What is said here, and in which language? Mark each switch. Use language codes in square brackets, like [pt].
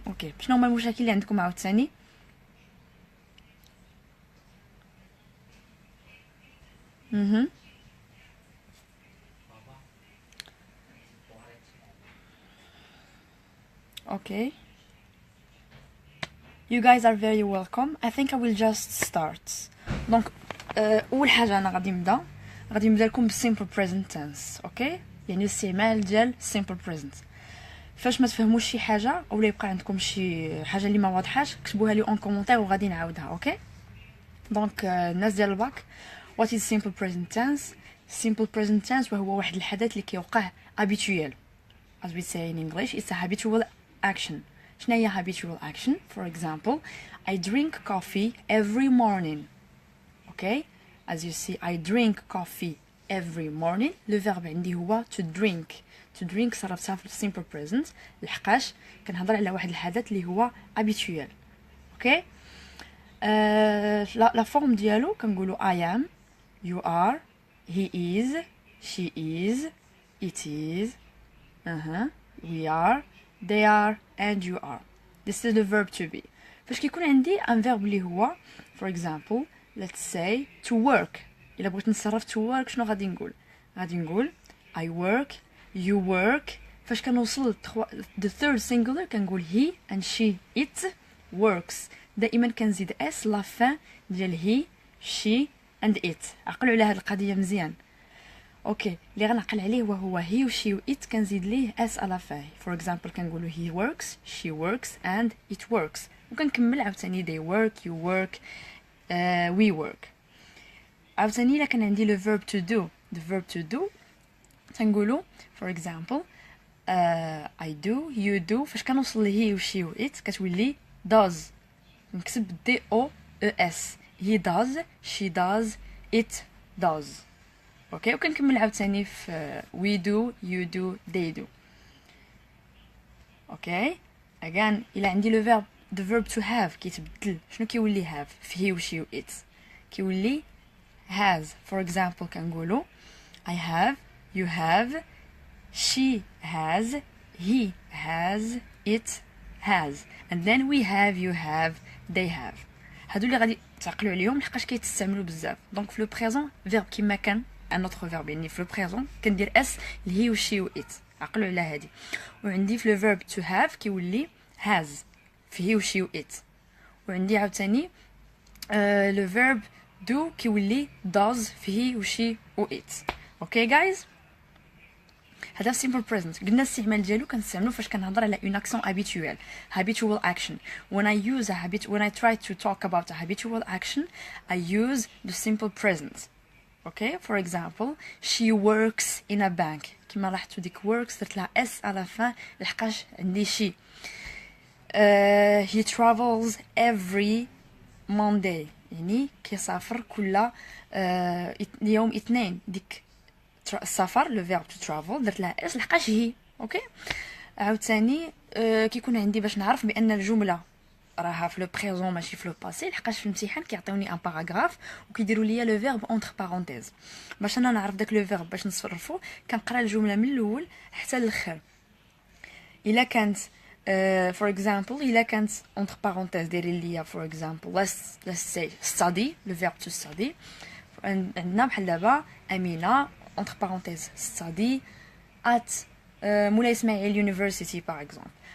[ar] اوكي، شنو هما المشاكل اللي عندكم عاوتاني؟ Okay. [en] You guys are very welcome. I think I will just start. [ar] Donc اول حاجه انا غادي نبدا لكم بالsimple present tense. اوكي، يعني الاستعمال ديال simple present. فاش ما تفهموش شي حاجه اولا يبقى عندكم شي حاجه اللي ما واضحاش كتبوها لي اون كومونتير وغادي نعاودها. اوكي، دونك الناس ديال الباك، [en] what is simple present tense? [ar] simple present tense وهو واحد الحدث اللي كيوقع habitual. [en] As we say in English, it's a habitual action. [ar] شنو هي habitual action? [en] For example, I drink coffee every morning. Okay? As you see, I drink coffee every morning. [fr] Le verbe [ar] عندي هو [en] to drink. [ar] To drink صرفتها في simple present لحقاش كنهضر على واحد الحدث اللي هو habitual. [en] Okay? [fr] la forme [ar] ديالو كنقولوا [en] I am, you are, he is, she is, it is, we are, they are, and you are. This is the verb to be. [ar] فاش كيكون عندي ان verb اللي هو for example, let's say to work. الا بغيت نتصرف to work شنو غادي نقول؟ غادي نقول [en] I work, you work. [ar] فاش كنوصل the third singular كنقول he and she, it. [en] works. [ar] دائما كنزيد اس لا فان ديال هي [en] she and it. [ar] عقلوا على هاد القضيه مزيان. اوكي اللي غنعقل عليه وهو هي و she و it كنزيد ليه اس على فاه. فور اكزامبل كنقولوا [en] he works, she works and it works. [ar] وكنكمل عاوتاني they work, you work, we work. عاوتاني الا كان عندي le verb to do, the verb to do تنقولوا for example I do, you do. فاش كنوصل لهي و she و it كتولي does. [en] نكتب D O E S. he does, she does, it does. [ar] اوكي وكنكمل عاوتاني في we do, you do, they do. اوكي again الا عندي لو verb the verb to have كيتبدل. شنو كيولي have في he و she و it؟ كيولي has. [en] for example كنقولوا I have, you have, she has, he has, it has, and then we have, you have, they have. [ar] هادو اللي غادي تعقلوا عليهم لحقاش كيتستعملوا بزاف. دونك في لو بريزون فيرب كيما كان ان اوتر فيرب، يعني في لو بريزون كندير اس اللي هي و شي و ات. عقلوا على هادي. وعندي في لو فيرب تو هاف كيولي هاز في هي و شي و ات. وعندي عاوتاني لو فيرب دو كيولي داز في هي و شي و ات. اوكي جايز، هذا simple present. قلنا الاستعمال ديالو كنستعملو فاش كنهضر على [fr] une action habituelle, [ar] habitual action. [en] when I try to talk about a habitual action, I use the simple present. okay, for example she works in a bank. [ar] كما لاحظتوا ديك works درت لها اس على فان لحقاش عندي شي. [en] he travels every Monday, [ar] يعني كيسافر كل يوم اثنين. ديك السفر لو فيرب تو ترافل درت لها اس لحقاش هي. اوكي عاوتاني كيكون عندي باش نعرف بان الجمله راها في لو بريزون ماشي في لو باسي، لحقاش في الامتحان كيعطيوني ان باراغراف وكيديروا ليا لو فيرب اونتر بارونتيز. باش انا نعرف داك لو فيرب باش نصرفو كنقرا الجمله من الاول حتى الاخر. الا كانت for example الا كانت اونتر بارونتيز ديري ليا [en] for example let's say study, [ar] le verbe to study. عندنا بحال دابا امينه [fr] entre parenthèses [ar] study at مولاي اسماعيل university par exemple.